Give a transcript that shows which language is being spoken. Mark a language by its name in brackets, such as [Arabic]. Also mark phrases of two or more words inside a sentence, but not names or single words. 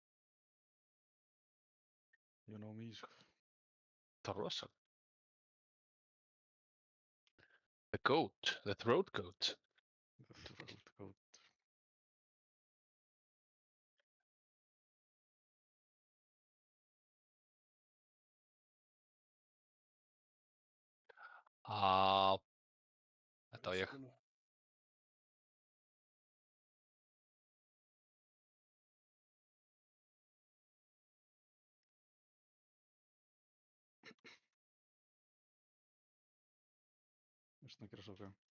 [English] You know me, [Icelandic] sko. Það var rosa. [English] The goat, the throat goat. The throat goat. [Icelandic] Þetta var ég. Snöggir að soka.